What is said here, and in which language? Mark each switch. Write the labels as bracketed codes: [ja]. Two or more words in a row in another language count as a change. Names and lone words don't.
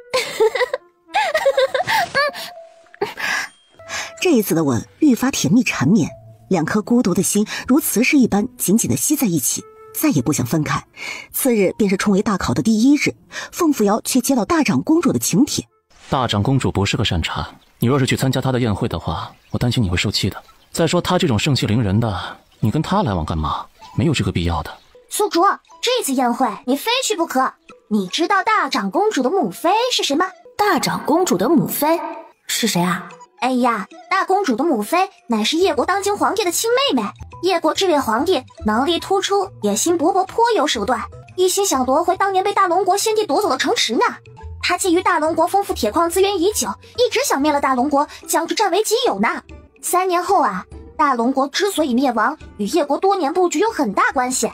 [zh] 這一次的吻愈發甜蜜纏綿，2顆孤獨的心如磁石一般緊緊地吸在一起，再也不想分開。次日便是衝為大考的第1日，鳳扶搖卻接到大長公主的請帖。大長公主不是個善茬，你若是去參加她的宴會的話，我擔心你會受氣的。再說她這種盛氣凌人的，你跟她來往幹嘛？沒有這個必要的。宿主，這次宴會你非去不可。你知道大長公主的母妃是誰嗎？大長公主的母妃是誰啊？哎呀，大公主的母妃乃是叶國當今皇帝的親妹妹。叶國這位皇帝能力突出，野心勃勃，頗有手段，一心想奪回當年被大龍國先帝奪走的城池呢。他覬覦大龍國豐富鐵礦資源已久，一直想滅了大龍國，將之佔為己有呢。3年後啊，大龍國之所以滅亡，與葉國多年布局有很大關係。